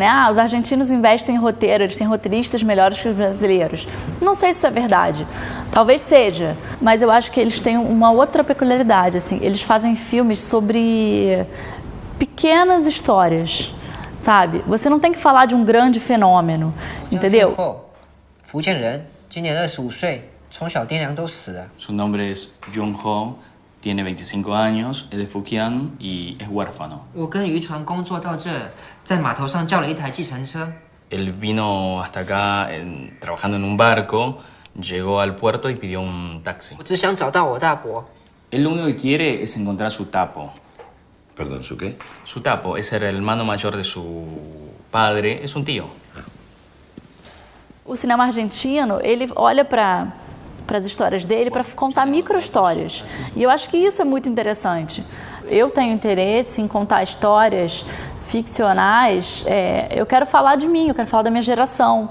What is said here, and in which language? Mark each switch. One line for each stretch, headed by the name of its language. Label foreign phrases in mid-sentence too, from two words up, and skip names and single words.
Portuguese: Ah, os argentinos investem em roteiro, eles têm roteiristas melhores que os brasileiros. Não sei se isso é verdade. Talvez seja, mas eu acho que eles têm uma outra peculiaridade, assim. Eles fazem filmes sobre pequenas histórias, sabe? Você não tem que falar de um grande fenômeno, entendeu?
Chinese: 福建人，今年25岁，从小爹娘都死了。
Spanish: Su nombre es Jung Ho, tiene 25 años, es de Fujian y es huérfano.
Chinese: 我跟渔船工作到这，在码头上叫了一台计程车。
Spanish: Él vino hasta acá trabajando en un barco, llegó al puerto y pidió un taxi.
Chinese: 我只想找到我大伯。
Spanish: Él lo único que quiere es encontrar su tapo. Perdón, ¿su qué? Su tapo es el hermano mayor de su padre, es un tío.
Portuguese: O cinema argentino, ele olha para as histórias dele para contar micro-histórias. E eu acho que isso é muito interessante. Eu tenho interesse em contar histórias ficcionais, eu quero falar de mim, eu quero falar da minha geração.